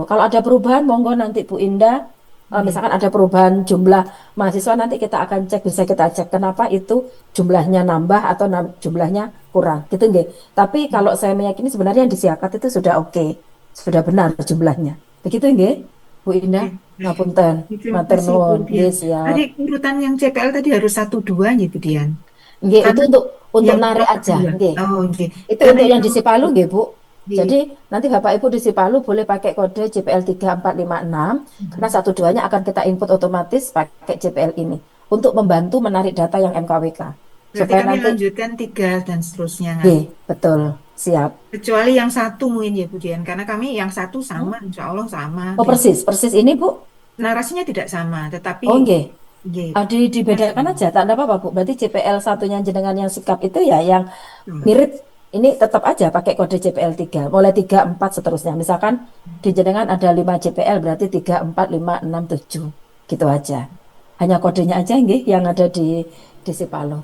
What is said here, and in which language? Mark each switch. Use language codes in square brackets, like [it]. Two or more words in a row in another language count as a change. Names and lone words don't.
[id] Kalau ada perubahan monggo nanti Bu Indah Nggih. misalkan ada perubahan jumlah mahasiswa nanti kita akan cek bisa kita cek kenapa itu jumlahnya nambah atau jumlahnya kurang gitu nggih. Tapi kalau saya meyakini sebenarnya yang disiakat itu sudah oke, sudah benar jumlahnya. Begitu nggih, Bu Indah. Nggih. Ngapunten, Terima [jv] matur [id] kasih Bu [jv] nuwun. Nggih, [id] Dian. siap. Tadi urutan yang CPL tadi harus 1 2 ya Bu Dian. Nggih, itu Karena untuk yang narik nomor aja, dua. nggih. Oh, nggih. Itu Karena untuk yang yang di nomor Sipalu nggih, Bu. nggih. Jadi nanti Bapak Ibu di Sipalu boleh pakai kode JPL 3456 karena satu duanya akan kita input otomatis pakai JPL ini untuk membantu menarik data yang MKWK. Berarti Supaya kami nanti, lanjutkan 3 dan seterusnya nggih, nanti. betul, siap. Kecuali yang satu mungkin ya Bu Dian. Karena kami yang satu sama, [ar] insya Allah [id] sama. Oh, persis, persis ini, Bu. Narasinya tidak sama, tetapi Oh, nggih. nggih, Dibedakan sama. aja, tak ada apa-apa, Bu. Berarti JPL satunya jenengan yang sikap itu ya yang Hmm. mirip ini tetap aja pakai kode JPL 3 mulai 3 4 seterusnya. Misalkan di jenengan ada 5 JPL berarti 3 4 5 6 7 gitu aja. Hanya kodenya aja nggih yang ada di Sipalo.